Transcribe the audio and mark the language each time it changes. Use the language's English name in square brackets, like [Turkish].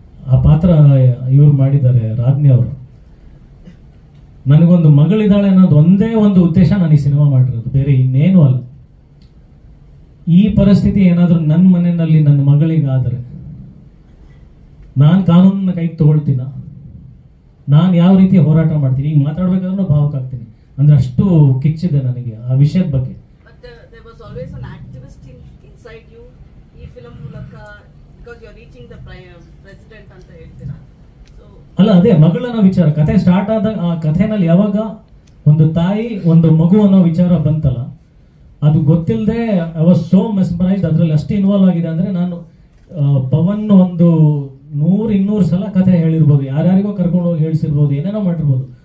[Kannada] ಆ ಪಾತ್ರ ಇವ್ರು ಮಾಡಿದ್ದಾರೆ, ರಾಜ್ನಿ ಅವರು. ನನಗೊಂದು ಮಗಳಿದ್ದಾಳೆ ಅನ್ನೋದು ಒಂದೇ ಒಂದು ಉದ್ದೇಶ ನಾನು ಈ ಸಿನಿಮಾ ಮಾಡಿರೋದು, ಬೇರೆ ಇನ್ನೇನು ಅಲ್ಲ. ಈ ಪರಿಸ್ಥಿತಿ ಏನಾದರೂ ನನ್ನ ಮನೆಯಲ್ಲಿ ನನ್ನ ಮಗಳಿಗಾದರೆ ನಾನು ಕಾನೂನನ್ನ ಕೈಗೆ ತಗೊಳ್ತೀನ, ನಾನು ಯಾವ ರೀತಿ ಹೋರಾಟ ಮಾಡ್ತೀನಿ, ಈಗ ಮಾತಾಡ್ಬೇಕಾದ್ರೂ ಭಾವಕ ಆಗ್ತೀನಿ. ಅಂದ್ರೆ ಅಷ್ಟು ಕಿಚ್ಚಿದೆ ನನಗೆ ಆ ವಿಷಯದ ಬಗ್ಗೆ. [English] There was always an activist inside you. [Kannada] ಈ ಫಿಲಂ ಮೂಲಕ [English] because you are reaching the president [Kannada] ಅಂತ ಹೇಳ್ತೀರಾ. So ಅಲ್ಲ, ಅದೇ ಮಗಳನ್ನೋ ವಿಚಾರ ಕಥೆ ಸ್ಟಾರ್ಟ್ ಆದಾಗ, ಆ ಕಥೆನಲ್ಲಿ ಯಾವಾಗ ಒಂದು ತಾಯಿ ಒಂದು ಮಗು ಅನ್ನೋ ವಿಚಾರ ಬಂತಲ್ಲ, ಅದು ಗೊತ್ತಿಲ್ಲದೆ [English] I was so mesmerised. [Kannada] ಅದರಲ್ಲಿ ಅಷ್ಟು ಇನ್ವಾಲ್ವ್ ಆಗಿದೆ ಅಂದ್ರೆ ನಾನು ಪವನ್ ಒಂದು 100-200 ಸಲ ಕಥೆ ಹೇಳಿರ್ಬೋದು, ಯಾರ್ಯಾರಿಗೋ ಕರ್ಕೊಂಡು ಹೋಗಿ ಹೇಳಿಸಿರ್ಬೋದು, ಏನೇನೋ ಮಾಡಿರ್ಬೋದು.